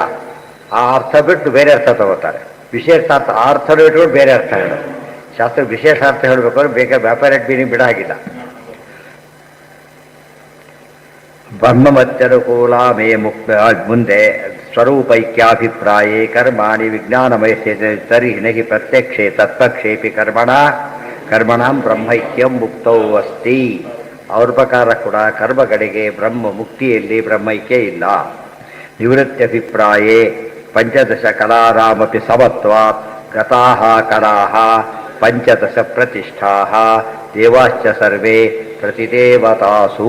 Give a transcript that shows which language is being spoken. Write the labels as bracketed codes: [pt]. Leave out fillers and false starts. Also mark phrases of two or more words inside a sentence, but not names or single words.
[kn] ಆ ಅರ್ಥ ಬಿಟ್ಟು ಬೇರೆ ಅರ್ಥ ತಗೋತಾರೆ. ವಿಶೇಷಾರ್ಥ ಆ ಅರ್ಥನೂ ಇಟ್ಕೊಂಡು ಬೇರೆ ಅರ್ಥ ಹೇಳೋದು. ಶಾಸ್ತ್ರ ವಿಶೇಷಾರ್ಥ ಹೇಳಬೇಕಾದ್ರೆ ಬೇಕಾದ್ರೆ ವ್ಯಾಪಾರ ಮೀನಿಂಗ್ ಬಿಡಾಗಿಲ್ಲ. [sa] ಬ್ರಹ್ಮಮತ್ಯನುಕೂಲ ಮೇ ಮುಕ್ತ. ಮುಂದೆ ಸ್ವರೂಪೈಕ್ಯಾಭಿಪ್ರಾಯೇ ಕರ್ಮಾಣಿ ವಿಜ್ಞಾನಮಯ ತರ್ಹಿ ನಹಿ ಪ್ರತ್ಯಕ್ಷೆ ತತ್ಪಕ್ಷೇಪಿ ಕರ್ಮಣಾಂ ಬ್ರಹ್ಮೈಕ್ಯಂ ಮುಕ್ತೌ ಅಸ್ತಿ. [kn] ಅವ್ರ ಪ್ರಕಾರ ಕೂಡ ಕರ್ಮಗಳಿಗೆ ಬ್ರಹ್ಮ ಮುಕ್ತಿಯಲ್ಲಿ ಬ್ರಹ್ಮೈಕ್ಯ ಇಲ್ಲ. [sa] ನಿವೃತ್ತ್ಯಭಿಪ್ರಾಯೇ ಪಂಚದಶ ಕಲಾರಾಮಪಿ ಸಮತ್ವಾತ್ ಗತಾಃ ಕಲಾಃ ಪಂಚದಶ ಪ್ರತಿಷ್ಠಾಃ ದೇವಾಶ್ಚ ಸರ್ವೇ ಪ್ರತಿದೇವತಾಸು.